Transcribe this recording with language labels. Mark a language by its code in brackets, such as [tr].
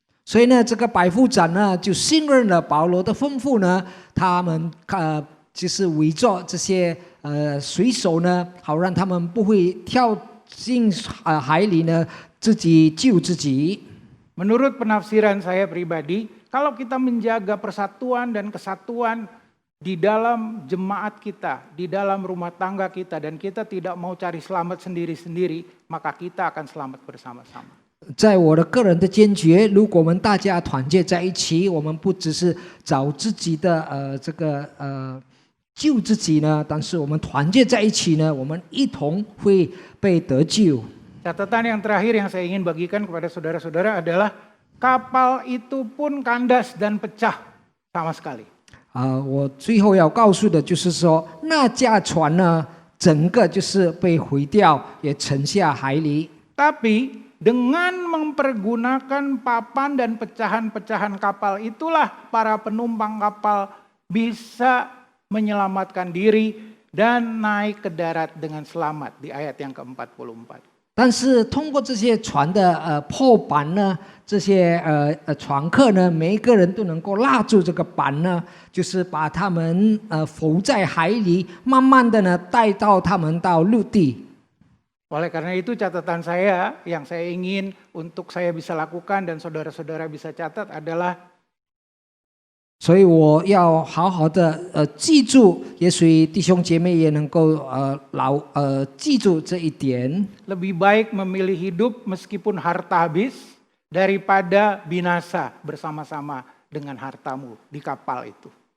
[zh] 所以呢，这个百夫长呢就信任了保罗的吩咐呢，他们就是围着这些水手呢，好让他们不会跳进海里呢，自己救自己。 [id] Menurut penafsiran saya pribadi, kalau kita menjaga persatuan dan kesatuan di dalam jemaat kita, di dalam rumah tangga kita, dan kita tidak mau cari selamat sendiri-sendiri, maka kita akan selamat bersama-sama. [zh] 在我的个人的坚决，如果我们大家团结在一起，我们不只是找自己的救自己呢，但是我们团结在一起呢，我们一同会被得救。 [id] Catatan yang terakhir yang saya ingin bagikan kepada saudara-saudara adalah kapal itu pun kandas dan pecah sama sekali. [zh] 我最后要告诉的就是说，那架船呢，整个就是被毁掉，也沉下海里。 [id] Tapi dengan mempergunakan papan dan pecahan-pecahan kapal itulah para penumpang kapal bisa menyelamatkan diri dan naik ke darat dengan selamat di ayat yang ke-44. [zh] 但是通过这些船的破板呢，这些船客呢，每一个人都能够拉住这个板呢，就是把他们浮在海里，慢慢的呢带到他们到陆地。 [id] Oleh karena itu catatan saya yang saya ingin untuk saya bisa lakukan dan saudara-saudara bisa catat adalah [zh] 所以我要好好的记住，也许弟兄姐妹也能够记住这一点。 [id] lebih baik memilih hidup meskipun harta habis daripada binasa bersama-sama dengan hartamu di kapal itu.